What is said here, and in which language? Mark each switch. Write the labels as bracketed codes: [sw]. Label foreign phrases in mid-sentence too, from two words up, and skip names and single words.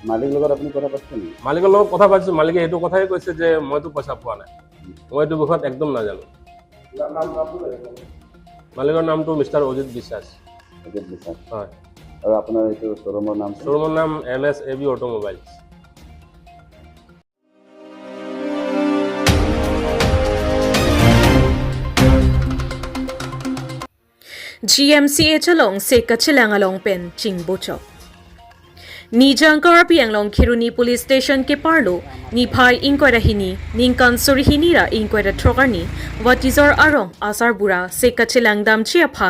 [as] মালিকৰ লগত আপুনি কথা পাতিছে নেকি মালিকৰ লগত কথা পাতিছোঁ মালিকে এইটো কথাই কৈছে যে মইতো পইচা পোৱা নাই মই এইটো বিষয়ত একদম নাজানো মালিকৰ নামটো মিষ্টাৰ অজিত বিশ্বাস হয় আৰু আপোনাৰ এইটো শ্ব'ৰুমৰ নাম MSAB অটোমোবাইলছ [mjw] GMCA chalong se kachilang along pen chingbocho Nijang Karpi anglong Kiruni Police Station ke parlo ni phai inquire hini ningkan surihini ra inquire trogarni watizor arong asar bura se kachilang dam chiaphan